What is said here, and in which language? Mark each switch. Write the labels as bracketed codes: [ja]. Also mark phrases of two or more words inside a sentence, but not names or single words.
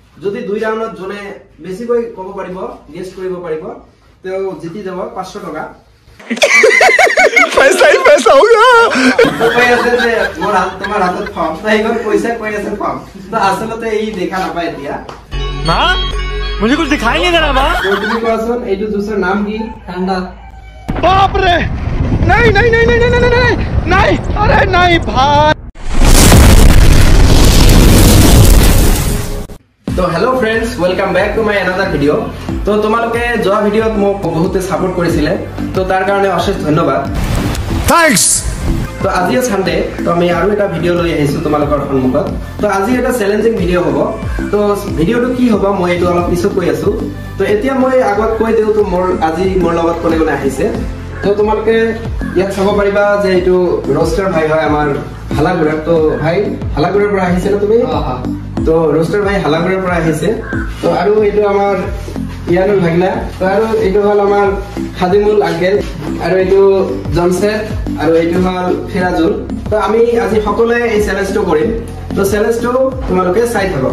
[as] যদি দুই রাউন্ডত জনে বেছিকৈ কব পাৰিব গেছ কৰিব পাৰিব তেও জিতি যাব 500 টকা [hi] पैसा ही पैसा होगा [as] কৈ আছে যে মোৰ তোমাৰ হাতত ফৰ্ম তাইগৰ পইচা কৈ আছে ফৰ্ম তো আসলতে এই দেখা নাপায় এতিয়া [hi] मां मुझे कुछ दिखाई नहीं दे रहा मां [as] তো তুমি কোৱাচোন এইটো জুসৰ নাম কি ঠান্ডা [hi] बाप रे नहीं नहीं नहीं नहीं नहीं नहीं नहीं अरे नहीं भाई [as] तो [en] hello friends welcome back to my another video [as] तो তোমালোকে যোৱা ভিডিওত মোক বহুত সাপোর্ট কৰিছিলে তো তাৰ কাৰণে অশেষ ধন্যবাদ थैंक्स তো আজি সানডে তো আমি আৰু এটা ভিডিও লৈ আহিছো তোমালোকৰ সন্মুখত তো আজি এটা চ্যালেঞ্জিং ভিডিও হ'ব তো ভিডিওটো কি হ'ব মই এটো অলপ পিছত কৈ আছো তো এতিয়া মই আগত কৈ দেউ তো মোৰ আজি মোৰ লগত কোনে কোনে আহিছে তো তোমালোকে ইয়াত চাব পাৰিবা যে এটো রোস্টার ভাই হয় আমাৰ হালাগুড়াৰ তো ভাই হালাগুড়াৰ পৰা আহিছে না তুমি তো রোস্টার ভাই হালাগুড়াৰ পৰা আহিছে তো আৰু এটো আমাৰ ইয়ানুল ভাগনা তো আৰু এটো হল আমাৰ খাদিমুল আঙ্কেল আৰু এটো জনসেট আৰু এটো হল ফিরাজুল তো আমি আজি সকলে এই চ্যালেঞ্জটো কৰিম তো চ্যালেঞ্জটো তোমালোকে চাই থাকক